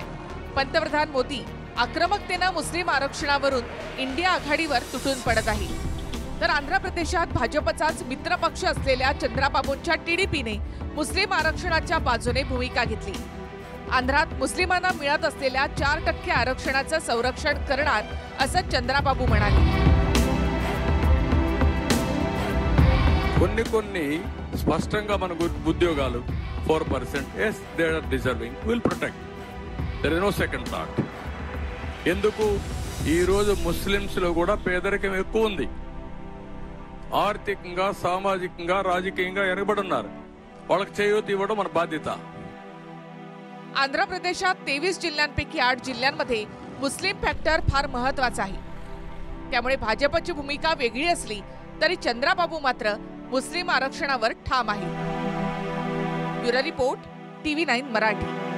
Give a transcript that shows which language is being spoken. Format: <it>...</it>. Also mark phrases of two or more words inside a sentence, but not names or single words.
<mr>पंतप्रधान मोदी आक्रमकतेनं मुस्लिम आरक्षणावरून इंडिया आघाडीवर तुटून पडत आहे. तर आंध्र प्रदेशात भाजपचाच मित्रपक्ष असलेल्या चंद्राबाबूंच्या टीडीपीने मुस्लिम आरक्षणाच्या बाजूने भूमिका घेतली. आंध्रात मुस्लिमांना मिळत असलेल्या 4% आरक्षणाचं संरक्षण करणार असं चंद्राबाबू म्हणाले.</mr> <te>కొన్ని స్పష్టంగా మనకు ఉద్యోగాలు 4%,</te> <en>yes they are deserving, will protect, there is no second thought.</en> <te>ఎందుకు ఈ రోజు ముస్లిమ్స్ లో కూడా పేదరికం ఎక్కువ ఉంది, ఆర్థికంగా సామాజికంగా రాజకీయంగా ఎనబడి ఉన్నారు, వాళ్ళకి చేయూత ఇవ్వడం మన బాధ్యత.</te> <mr>आंध्र प्रदेशात 23 जिल्ह्यांपैकी 8 जिल्ह्यांमध्ये मुस्लिम फॅक्टर फार महत्वाचा आहे. त्यामुळे भाजपची भूमिका वेगळी असली तरी चंद्राबाबू मात्र मुस्लिम आरक्षणावर ठाम आहे. ब्युरो रिपोर्ट, TV9 मराठी.</mr>